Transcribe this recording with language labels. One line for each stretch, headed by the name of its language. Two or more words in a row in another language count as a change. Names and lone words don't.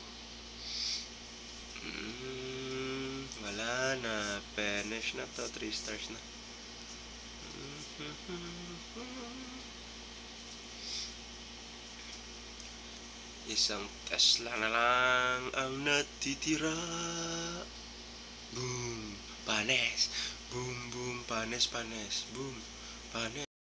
Filipino: Wala na, finish na to, 3 stars na. Isang Tesla na lang ang natitira. Boom, panes. Boom, boom, panes, panes. Boom, panes.